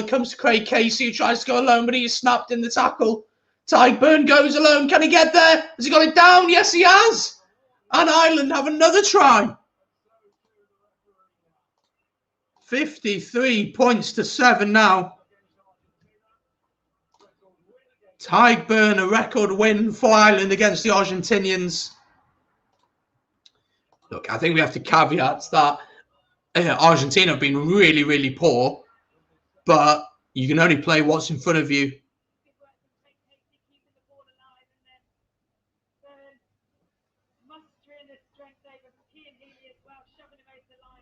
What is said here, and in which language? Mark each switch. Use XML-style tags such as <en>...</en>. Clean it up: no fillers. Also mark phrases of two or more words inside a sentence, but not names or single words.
<en>It comes to Craig Casey, who tries to go alone, but he's snapped in the tackle. Tadhg Beirne goes alone. Can he get there? Has he got it down? Yes, he has. And Ireland have another try. 53 points to 7 now. Tadhg Beirne, a record win for Ireland against the Argentinians. Look, I think we have to caveat that Argentina have been really, really poor, but you can only play what's in front of you. over from Healy as well, shoving him over the line.</en>